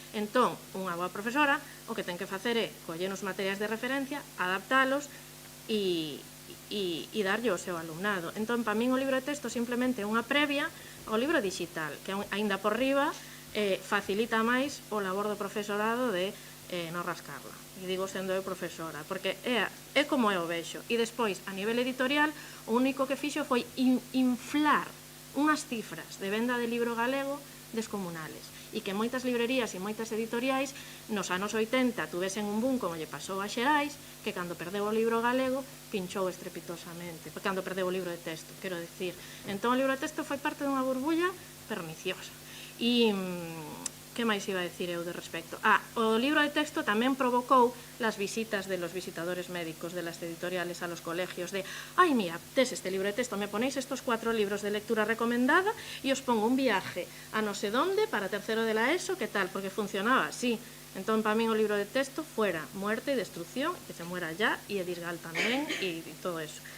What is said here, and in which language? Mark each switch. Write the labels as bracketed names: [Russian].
[Galician] Entón, unha boa profesora o que ten que facer é coller os materiais de referencia, adaptalos e darlle ao seu alumnado. Entón, para min o libro de texto simplemente é unha previa ao libro digital, que aínda por riba facilita máis o labor do profesorado de non rascarla. E digo sendo eu profesora, porque é como eu vexo. E despois, a nivel editorial, o único que fixo foi inflar unhas cifras de venda de libro galego descomunales. E que moitas librerías e moitas editoriais nos anos 80 tuvesen un boom como lle pasou a Xerais, que cando perdeu o libro galego pinchou estrepitosamente, cando perdeu o libro de texto, quero dicir. Entón o libro de texto foi parte dunha burbulla perniciosa. E que máis iba a decir eu de respecto? O libro de texto tamén provocou [Spanish] las visitas de los visitadores médicos de las editoriales a los colegios de ai, mira, [Galician] tes este libro de texto, [Spanish] me ponéis estos 4 libros de lectura recomendada e os pongo un viaje a no sé donde para tercero de la ESO, que tal? [Galician] Porque funcionaba así. Entón, para min o libro de texto [Spanish] fuera muerte e destrucción, que se muera ya, [Galician] e Edisgal tamén, e todo eso.